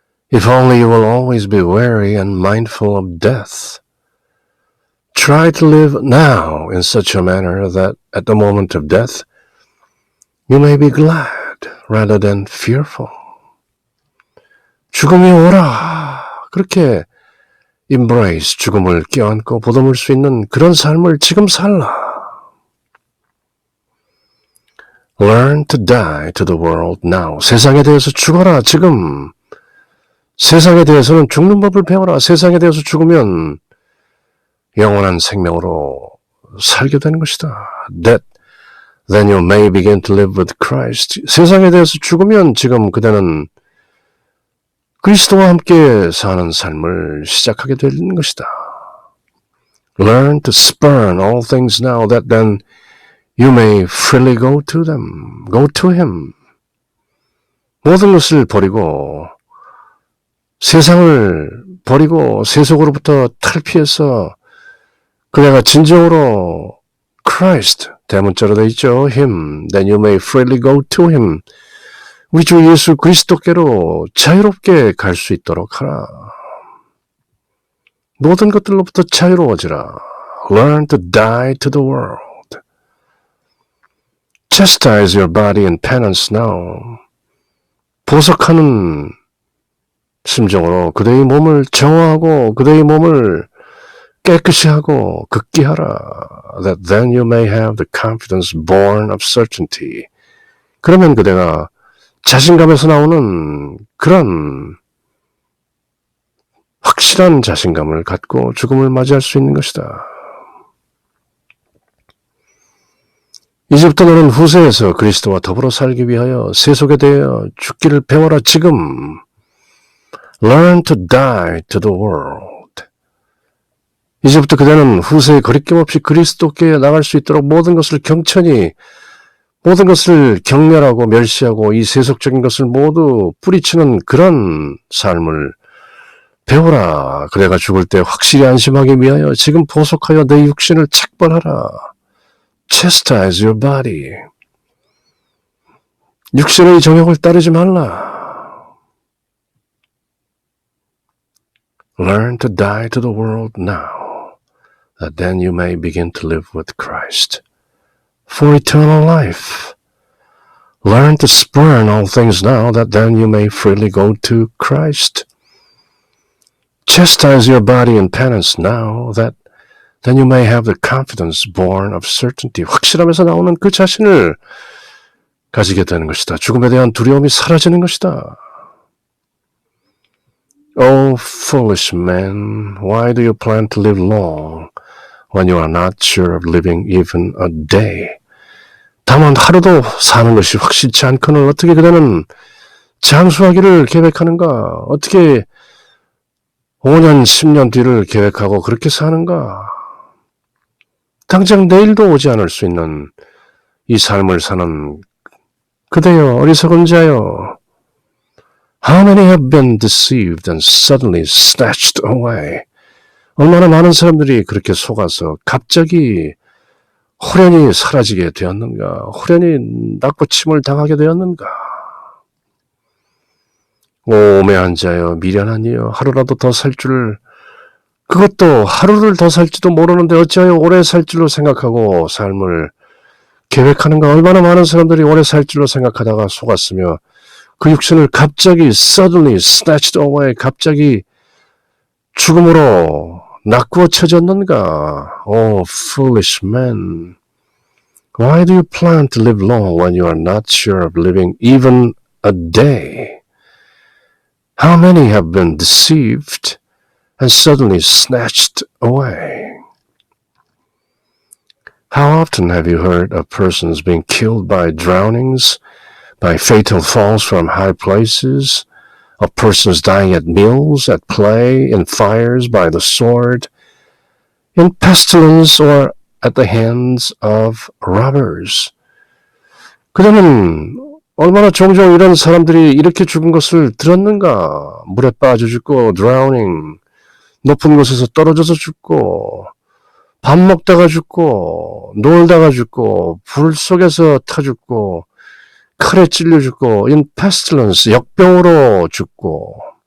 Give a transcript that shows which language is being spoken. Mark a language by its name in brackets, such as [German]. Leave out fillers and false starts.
[English] If only you will always be wary and mindful of death. Try to live now in such a manner that at the moment of death, you may be glad rather than fearful. [Korean] 죽음이 오라. 그렇게 embrace, 죽음을 껴안고 보듬을 수 있는 그런 삶을 지금 살라. [English] Learn to die to the world now. [Korean] 세상에 대해서 죽어라, 지금. 세상에 대해서는 죽는 법을 배워라. 세상에 대해서 죽으면 영원한 생명으로 살게 되는 것이다. [English] That then you may begin to live with Christ. [Korean] 세상에 대해서 죽으면 지금 그대는 그리스도와 함께 사는 삶을 시작하게 되는 것이다. [English] Learn to spurn all things now that then you may freely go to them. Go to Him. [Korean] 모든 것을 버리고 세상을 버리고 세속으로부터 탈피해서 그대가 진정으로 Christ, 대문자로 되어 있죠. [English] Him, then you may freely go to Him. [Korean] 우리 주 예수 그리스도께로 자유롭게 갈 수 있도록 하라. 모든 것들로부터 자유로워지라. [English] Learn to die to the world. Chastise your body in penance now. [Korean] 보석하는 심정으로 그대의 몸을 정화하고 그대의 몸을 깨끗이 하고 극기하라. [English] That then you may have the confidence born of certainty. [Korean] 그러면 그대가 자신감에서 나오는 그런 확실한 자신감을 갖고 죽음을 맞이할 수 있는 것이다. 이제부터 너는 후세에서 그리스도와 더불어 살기 위하여 세속에 대하여 죽기를 배워라. [English] 지금 Learn to die to the world. [Korean] 이제부터 그대는 후세에 거리낌 없이 그리스도께 나갈 수 있도록 모든 것을 경천히, 모든 것을 경멸하고 멸시하고 이 세속적인 것을 모두 뿌리치는 그런 삶을 배워라. 그대가 죽을 때 확실히 안심하기 위하여 지금 보속하여 내 육신을 책벌하라. [English] Chastise your body. [Korean] 육신의 정욕을 따르지 말라. [English] Learn to die to the world now, that then you may begin to live with Christ for eternal life. Learn to spurn all things now, that then you may freely go to Christ. Chastise your body in penance now, that then you may have the confidence born of certainty. [Korean] 확실함에서 나오는 그 자신을 가지게 되는 것이다. 죽음에 대한 두려움이 사라지는 것이다. [English] Oh, foolish man, why do you plan to live long when you are not sure of living even a day? [Korean] 다만 하루도 사는 것이 확실치 않거늘 어떻게 그대는 장수하기를 계획하는가? 어떻게 5년, 10년 뒤를 계획하고 그렇게 사는가? 당장 내일도 오지 않을 수 있는 이 삶을 사는 그대여, 어리석은 자여. How many have been deceived and suddenly snatched away? 얼마나 많은 사람들이 그렇게 속아서 갑자기 호련히 사라지게 되었는가? 호련히 낙고침을 당하게 되었는가? 오매한 자여, 미련한 이여, 하루라도 더 살 줄, 그것도 하루를 더 살지도 모르는데 어찌하여 오래 살 줄로 생각하고 삶을 계획하는가? 얼마나 많은 사람들이 오래 살 줄로 생각하다가 속았으며 그 육신을 갑자기 [English] suddenly snatched away, [Korean] 갑자기 죽음으로 낚구어 쳐졌는가? [English] Oh, foolish man. Why do you plan to live long when you are not sure of living even a day? How many have been deceived and suddenly snatched away? How often have you heard of persons being killed by drownings, by fatal falls from high places, of persons dying at meals, at play, in fires, by the sword, in pestilence, or at the hands of robbers? [Korean] 그러면 얼마나 종종 이런 사람들이 이렇게 죽은 것을 들었는가? 물에 빠져 죽고 drowning, 높은 곳에서 떨어져서 죽고, 밥 먹다가 죽고, 놀다가 죽고, 불 속에서 타 죽고, 칼에 찔려 죽고, [English] in pestilence, [Korean] 역병으로 죽고,